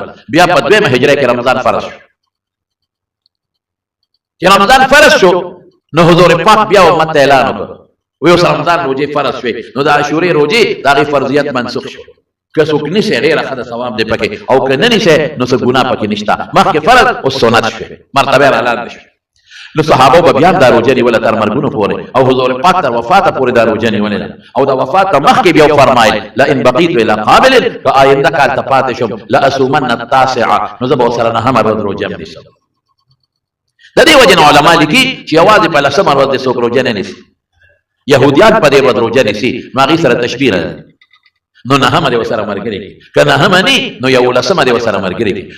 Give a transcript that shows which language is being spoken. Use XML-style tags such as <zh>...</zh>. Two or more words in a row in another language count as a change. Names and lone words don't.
<ps>بیا په دویمه هجرۍ کې رمضان فرض شو. چې رمضان فرض شو نو حضور پاک بیا امت ته اعلان وکړ وی اوس رمضان روژې فرض شوې، نو د عاشورې روژې د هغې فرضیت منسوخ شو. که څوک نیسئ ډېره ښه د ثواب دی پکې، او که نه نیسئ نو څه ګناه پکې نشته. مخکې فرض اوس سنت شوې، مرتبه یې رالاندې شوې. نو صحابه به بیا دا روژه نیوله تر مرګونو پورې او حضور پاک تر وفاته پورې دا روژه نیولې ده او د وفات نه مخکې بیا فرمایل</ps> <ar>لئن بقیت الی قابل</ar> <ps>که آینده کال ته پاتې شم</ps> <ar>لاصومن التاسعه</ar> <ps>نو زه به ورسره نهمه ورځ روژه نیسم. د دې وجه نه علما لیکي چې یوازې په لسمه ورځ دې څوک روژه نه نیسي. یهودیان په دې ورځ روژه نیسي نو هغې سره تشبیه ده نو نهمه دې ورسره ملګري کړي که نهمه نه نو یولسمه دې ورسره ملګري کړي.</ps>